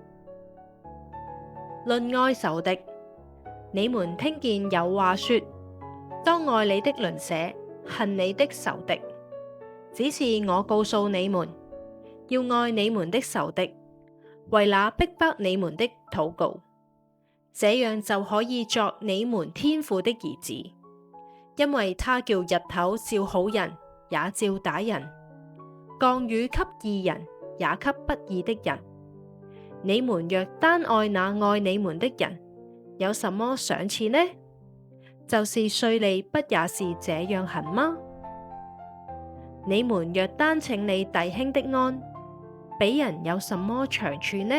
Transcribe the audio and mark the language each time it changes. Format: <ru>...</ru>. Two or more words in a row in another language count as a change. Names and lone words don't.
<zh>論愛仇敵，你們聽見有話說：當愛你的鄰舍，恨你的仇敵。只是我告訴你們，要愛你們的仇敵，為那逼迫你們的禱告，這樣就可以作你們天父的兒子，因為他叫日頭照好人，也照歹人；降雨給義人，也給不義的人。你們若單愛那愛你們的人，有什麼賞賜呢？就是稅吏不也是這樣行嗎？你們若單請你弟兄的安，比人有什麼長處呢？</zh>